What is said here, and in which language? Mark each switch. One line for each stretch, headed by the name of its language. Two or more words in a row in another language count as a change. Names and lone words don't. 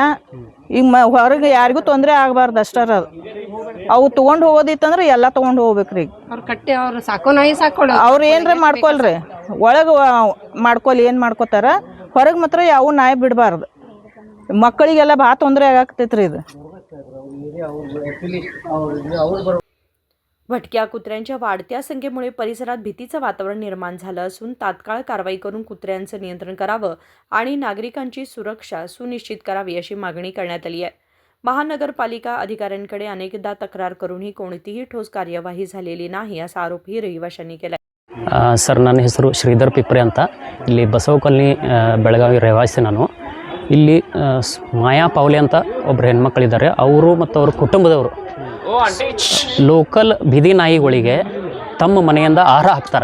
Kannada: ಈಗ ಹೊರಗೆ ಯಾರಿಗೂ ತೊಂದರೆ ಆಗಬಾರ್ದು ಅಷ್ಟಾರ. ಅವು ತಗೊಂಡು ಹೋಗೋದಿತ್ತಂದ್ರೆ ಎಲ್ಲ ತಗೊಂಡು ಹೋಗ್ಬೇಕ್ರಿ. ಅವ್ರು ಕಟ್ಟಿ ಅವ್ರು ಸಾಕೋ ನಾಯಿ ಸಾಕೊಳ್ಳ. ಅವ್ರು ಏನ್ರ ಮಾಡ್ಕೊಳ್ರಿ, ಒಳಗೆ ಮಾಡ್ಕೊಲಿ, ಏನ್ ಮಾಡ್ಕೋತಾರ. ಹೊರಗೆ ಮಾತ್ರ ಯಾವ ನಾಯಿ ಬಿಡಬಾರ್ದು. ಮಕ್ಕಳಿಗೆಲ್ಲ ಭಾಳ ತೊಂದರೆ ಆಗಾಕತೈತ್ರಿ ಇದು.
Marathi: भटक्या कुत्र्यांच्या वाढत्या संख्येमुळे परिसरात भीतीचं वातावरण निर्माण झालं असून तात्काळ कारवाई करून कुत्र्यांचं नियंत्रण करावं आणि नागरिकांची सुरक्षा सुनिश्चित करावी अशी मागणी करण्यात आली आहे. महानगरपालिका अधिकाऱ्यांकडे अनेकदा तक्रार करूनही कोणतीही ठोस कार्यवाही झालेली नाही असा आरोपही रहिवाशांनी केला.
Kannada: ಸರ್, ನನ್ನ ಹೆಸರು ಶ್ರೀಧರ್ ಪಿಪ್ರೆ ಅಂತ. ಇಲ್ಲಿ ಬಸವ ಕಾಲನಿ ಬೆಳಗಾವಿ ರಹಿವಾಸಿ ನಾನು. ಇಲ್ಲಿ ಮಾಯಾ ಪಾವ್ಲೆ ಅಂತ ಒಬ್ಬರು ಹೆಣ್ಮಕ್ಳಿದ್ದಾರೆ. ಅವರು ಮತ್ತು ಅವ್ರ ಕುಟುಂಬದವರು ಲೋಕಲ್ ಬೀದಿ ನಾಯಿಗಳಿಗೆ ತಮ್ಮ ಮನೆಯಿಂದ ಆಹಾರ ಹಾಕ್ತಾರೆ.